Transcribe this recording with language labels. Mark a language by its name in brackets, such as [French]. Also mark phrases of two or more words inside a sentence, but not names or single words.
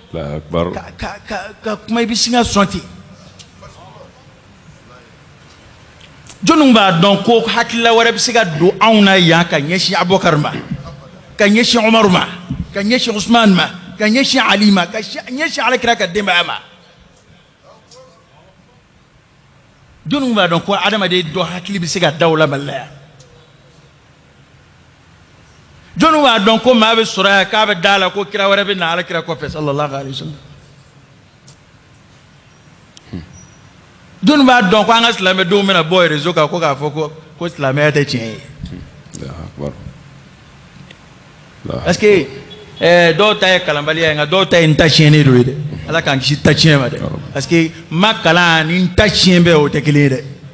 [Bambara] ka kuma i bɛ sin ka sɔn ten jɔnni b'a dɔn ko hakilila wɛrɛ bɛ se ka don anw na yan ka ɲɛsin Abubakar ma ka ɲɛsin Umaru ma ka ɲɛsin Usman ma ka ɲɛsin Ali ma ka ɲɛsin Alakira ka denbaya ma jɔnni b'a dɔn ko adamaden dɔ hakili bɛ se ka da o la Mali la yan jɔnni b'a dɔn ko maa bɛ sɔrɔ yan k'a bɛ da la ko kira wɛrɛ bɛ na Alakira kɔfɛ [Arabic] صلى الله عليه وسلم [Bambara] jɔnni b'a dɔn ko an ka silamɛdenw bɛna bɔ réseau kan ko k'a fɔ ko silamɛya tɛ tiɲɛ ye parce que dɔw ta ye kalanbaliya ye nka dɔw ta ye n ta tiɲɛnen dɔ ye dɛ Ala k'an kisi ta tiɲɛ ma dɛ parce que n ma kalan ni n ta tiɲɛ bɛɛ o tɛ kelen ye dɛ